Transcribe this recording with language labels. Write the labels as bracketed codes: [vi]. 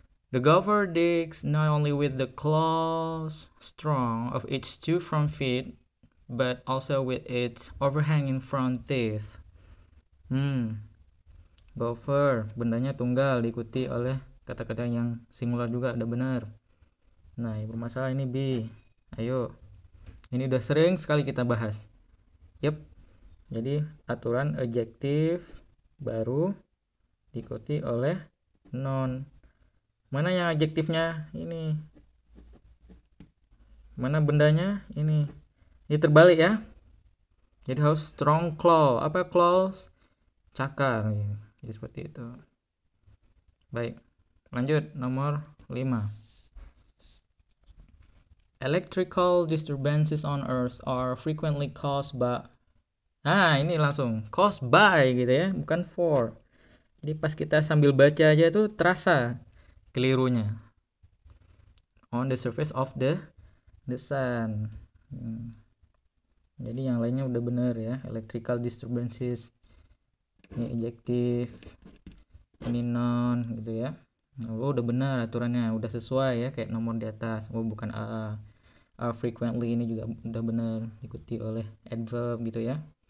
[en] The golfer digs not only with the claws strong of its two front feet, but also with its overhanging front teeth. [id] Golfer, bendanya tunggal diikuti oleh kata-kata yang singular juga, udah benar. Nah, yang bermasalah ini B. Ayo. Ini udah sering sekali kita bahas. Yep. Jadi aturan adjektif baru diikuti oleh noun. Mana yang adjektifnya? Ini. Mana bendanya? Ini. Ini terbalik ya. Jadi harus [en] strong claw. [id] Apa claws? Cakar. Jadi seperti itu. Baik. Lanjut, nomor 5. [en] Electrical disturbances on Earth are frequently caused by. [id] Nah, ini langsung [en] caused by [id] gitu ya, bukan for. Jadi pas kita sambil baca aja tuh terasa kelirunya. [en] On the surface of the sun. [id] Jadi yang lainnya udah bener ya. Electrical disturbances, ini adjective, ini noun gitu ya. Oh, udah benar aturannya, udah sesuai ya kayak nomor di atas. Oh, bukan frequently, ini juga udah benar, diikuti oleh adverb gitu ya.